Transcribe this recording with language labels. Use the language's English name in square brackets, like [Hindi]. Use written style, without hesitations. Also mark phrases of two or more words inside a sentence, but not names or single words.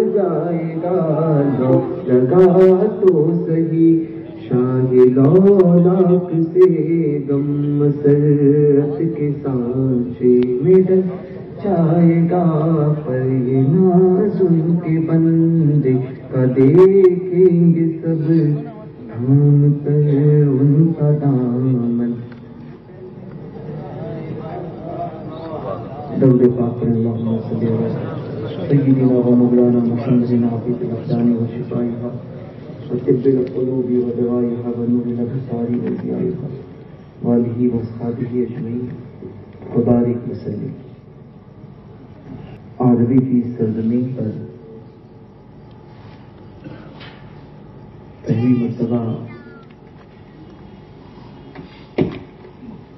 [Urdu] جائے گا، لو لگا تو صحیح شاہ دولت سے، غم مسرت کے سانچے میں ڈل جائے گا، پر یہ ناز ان کے بندے کا دیکھیں گے سب، تھام کر ان کا دامن، درود پاک پر [Arabic] اللہم صلی علی سیدنا و مولانا محمد عافیت الابدان و شفائها و طب القلوب و دوائها و نور الابصار و ضیائها و آلہ و اصحابہ اجمعین و بارک وسلم۔ [Urdu] عربی کی سرزمین پر پہلی مرتبہ